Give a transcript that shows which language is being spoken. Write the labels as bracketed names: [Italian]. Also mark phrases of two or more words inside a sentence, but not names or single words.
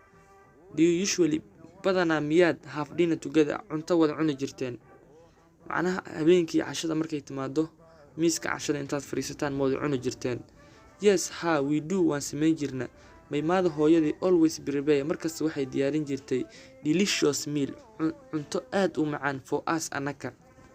[Somali] badanaa miyaad [English] have dinner together [Somali] cunto wada cuni jirteen macnaha habeenkii cashada markay timaado miiska cashada intaad fariisataan ma wada cuni jirteen [English] Yes we do [Somali] waan sameyn jirna [English] My mother [Somali] hooyadii [English] always prepare [Somali] markasta waxay diyaarin jirtay [English] delicious meal [Somali] cunto aad u macaan [English] for us [Somali] anaka